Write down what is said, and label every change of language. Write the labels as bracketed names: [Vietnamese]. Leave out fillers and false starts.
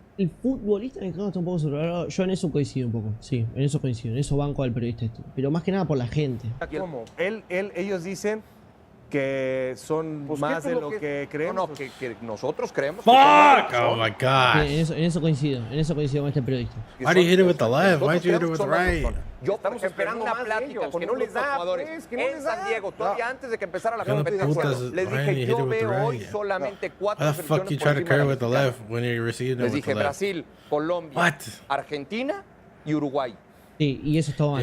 [Spanish] el futbolista mexicano está un poco sobrevalorado. Yo en eso coincido un poco. Sí, en eso coincido. En eso banco al periodista este. Pero más que nada por la gente. ¿Cómo? Ellos dicen que son más de lo que creemos. No, que nosotros creemos. [English] Fuck! Oh my God. [Spanish] En eso coincido con este periodista. [English] Why do you hit it with the left? Why do you hit it with the right? [Spanish] Yo estamos esperando una plática con no les da jugadores en San Diego, todavía antes de que empezara la competencia. Les dije, yo veo hoy solamente 4 selecciones por encima de la mexicana. Les dije Brasil, Colombia, Argentina y Uruguay. Sí, y eso estaba mal.